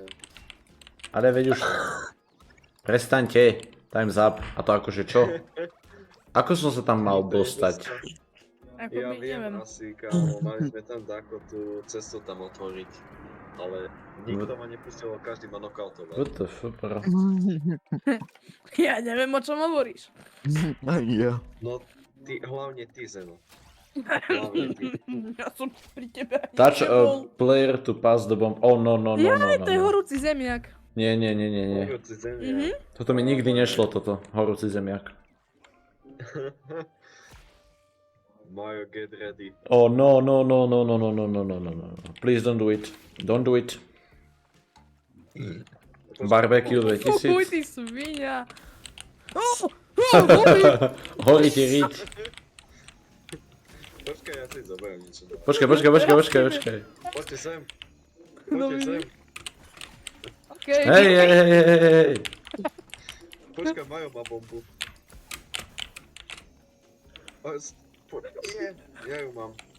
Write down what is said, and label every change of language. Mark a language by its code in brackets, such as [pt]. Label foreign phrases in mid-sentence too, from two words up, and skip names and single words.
[sk] Ale veď už... Prestaňte. [en] Time's up. [sk] A to akože čo? Ako som sa tam mal dostať? Ako Ja my, viem neviem. asi, kámo, mali sme tam dáko tú cestu tam otvoriť. Ale nikto ma nepustil, každý ma knockoutoval. [en] What the fuck, bro? [sk] Ja neviem, o čom hovoríš. Ani ja. No, hlavne ty, Zeno. Hlavne ty. Ja som pri tebe ani Touch nebol. [en] a player to pass the bomb. Oh no. [sk] Jaj, to je horúci zemiak. Nie. Horúci zemiak. Toto mi nikdy nešlo, toto. Horúci zemiak. Majo, [en] get ready. Oh no. Please don't do it. Don't do it. Barbecue [sk] Uj, 2000. ty svinia. Horí ti riť. Počkaj, ja si zoberiem niečo. Počkaj. Poďte sem. Poďte sem. Okay. Hej. Počkaj, Majo má bombu. Nie, ja ju mám.